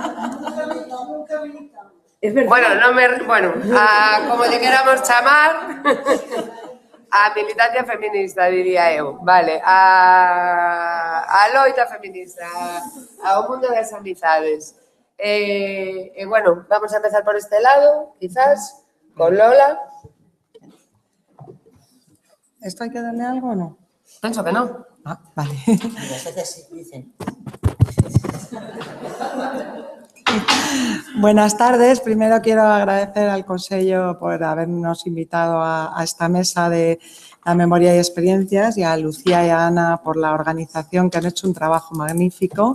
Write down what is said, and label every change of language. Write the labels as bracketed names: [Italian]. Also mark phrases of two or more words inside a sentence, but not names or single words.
[Spanish] Es verdad. [Galician] Bueno, como lle queramos chamar, a militancia feminista, diría eu, vale, a loita feminista, ao mundo das amizades. [Spanish] Bueno, vamos a empezar por este lado, quizás, con Lola. ¿Esto hay que darle algo o no? [Galician] Penso que non. [Spanish] Ah, vale. Buenas tardes. Primero quiero agradecer al Consello por habernos invitado a esta mesa de la memoria y experiencias, y a Lucía y a Ana por la organización, que han hecho un trabajo magnífico.